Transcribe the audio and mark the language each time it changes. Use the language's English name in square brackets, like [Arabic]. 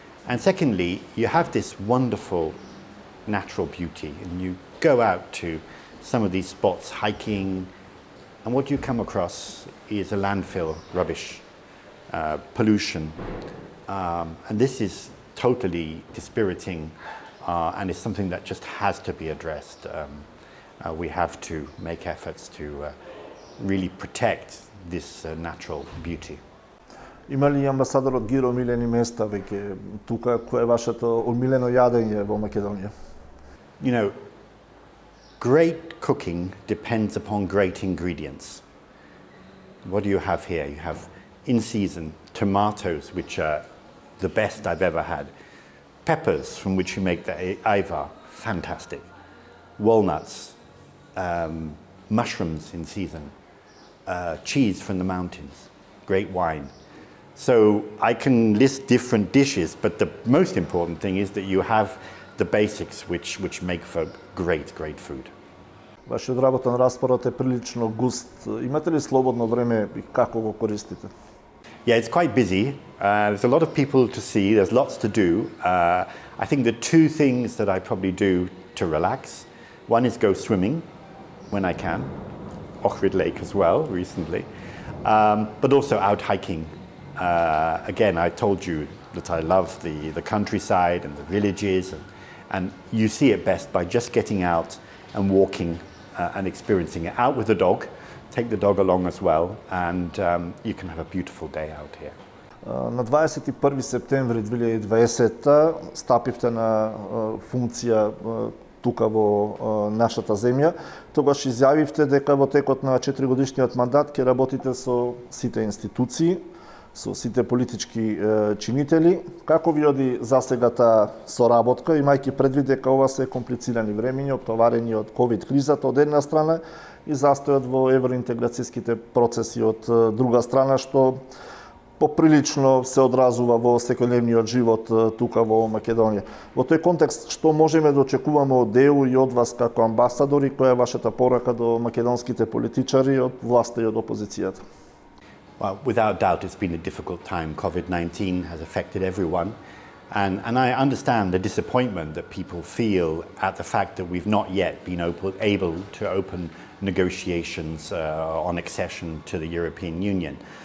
[English] And secondly, you have this wonderful natural beauty, and you go out to some of these spots hiking, and what you come across is a landfill, rubbish, pollution, and this is totally dispiriting, and it's something that just has to be addressed. We have to make efforts to really protect this natural beauty. [Macedonian] Има ли амбасадорот Гир омилени места веќе тука? Кој е вашето омилено јадење во Македонија? [English] You know, great cooking depends upon great ingredients. What do you have here? You have in-season tomatoes, which are the best I've ever had. Peppers, from which you make the aivar, fantastic. walnuts, mushrooms in season, cheese from the mountains, great wine. So I can list different dishes, but the most important thing is that you have the basics which make for great food. [Macedonian] Вашиот работен распоред е прилично густ. Имате ли слободно време и како го користите? [English] Yeah, it's quite busy. There's a lot of people to see. There's lots to do. I think the two things that I probably do to relax, one is go swimming when I can, Охрид Lake as well recently, but also out hiking. Again, I told you that I love the countryside and the villages, and you see it best by just getting out and walking and experiencing it. Out with the dog, take the dog along as well, and you can have a beautiful day out here. [Macedonian] На 21 септември 2020 стапивте на функција тука во нашата земја. Тогаш изјавивте дека во текот на 4-годишниот мандат ќе работите со сите институции, со сите политички чинители. Како ви оди засегата соработка, имајќи предвид дека ова се комплицирани времиња, оптоварени од ковид кризата од една страна и застојот во евроинтеграцијските процеси од друга страна, што поприлично се одразува во секојдневниот живот тука во Македонија. Во тој контекст, што можеме да очекуваме од ЕУ и од вас како амбасадори, која е вашата порака до македонските политичари од власта и од опозицијата? [English] Well, without doubt, it's been a difficult time. COVID-19 has affected everyone. And I understand the disappointment that people feel at the fact that we've not yet been able to open negotiations on accession to the European Union.